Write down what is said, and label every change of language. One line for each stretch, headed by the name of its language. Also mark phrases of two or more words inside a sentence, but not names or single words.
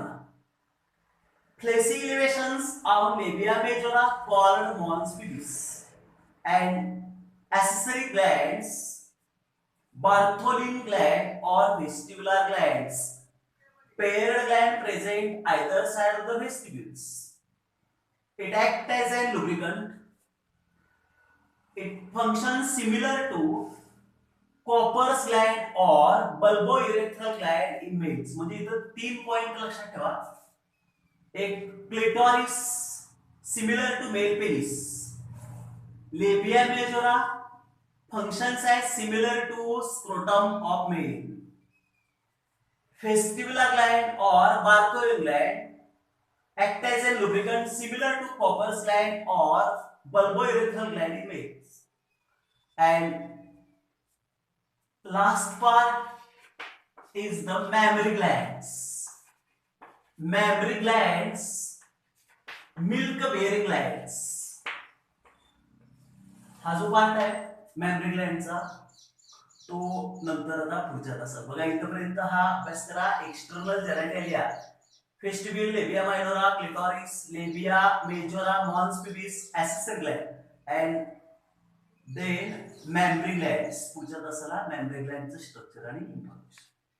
English: Fleshy elevations on labia majora called mons pubis, and accessory glands, Bartholin gland or vestibular glands, paired gland present either side of the vestibules. It acts as a lubricant. It functions similar to Copper's gland or bulbourethral gland in males.
Marathi: म्हणजे इथं 3 पॉइंट लक्षात ठेवा.
English: एक क्लिटोरिस similar to male penis. Labia majora functions as similar to scrotum of male. Vestibular gland or Bartholin gland act as a lubricant similar to Copper's gland or bulbourethral gland in males. And last part is the mammary glands. Mammary glands, milk bearing glands.
Marathi: हा जो पार्ट आहे
English: mammary glandचा
Marathi: तो नंतर आता पुढच्या तासात. बघा इथपर्यंत हा अभ्यास करा.
English: external genitalia, vestibule, labia minora, clitoris, labia majora, mons pubis, accessory gland. and then mammary glands.
Marathi: पुढच्या तासाला
English: mammary glandचं structure
Marathi: आणि इन्फॉर्मेशन.